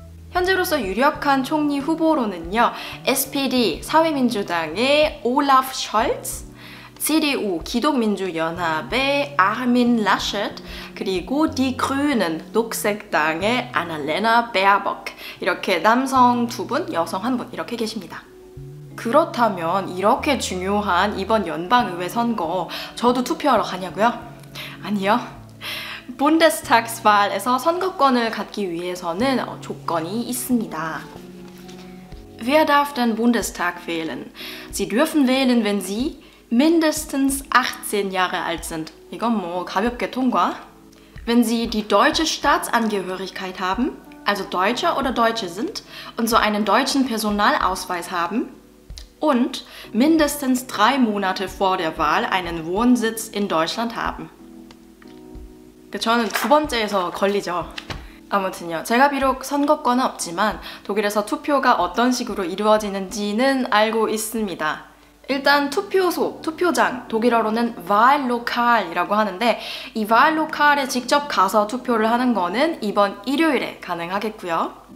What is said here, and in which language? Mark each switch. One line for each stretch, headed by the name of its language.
Korean: 현재로서 유력한 총리 후보로는요, SPD 사회민주당의 올라프 숄츠, CDU 기독민주연합의 아르민 라schet, 그리고 Die Grünen 녹색당의 아날레나 베아복, 이렇게 남성 2분, 여성 1분 이렇게 계십니다. 그렇다면 이렇게 중요한 이번 연방의회 선거 저도 투표하러 가냐고요? 아니요. Bundestagswahl에서 선거권을 갖기 위해서는 조건이 있습니다.
German: Wer darf den Bundestag wählen? Sie dürfen wählen, wenn Sie mindestens 18 Jahre alt sind.
Korean: 이건 뭐 가볍게 통과.
German: Wenn Sie die deutsche Staatsangehörigkeit haben, also Deutscher oder Deutsche sind und so einen deutschen Personalausweis haben und mindestens 3 Monate vor der Wahl einen Wohnsitz in Deutschland haben.
Korean: 저는 두 번째에서 걸리죠. 아무튼요, 제가 비록 선거권은 없지만 독일에서 투표가 어떤 식으로 이루어지는지는 알고 있습니다. 일단 투표소, 투표장, 독일어로는 Wahllokal이라고 하는데 이 Wahllokal에 직접 가서 투표를 하는 거는 이번 일요일에 가능하겠고요.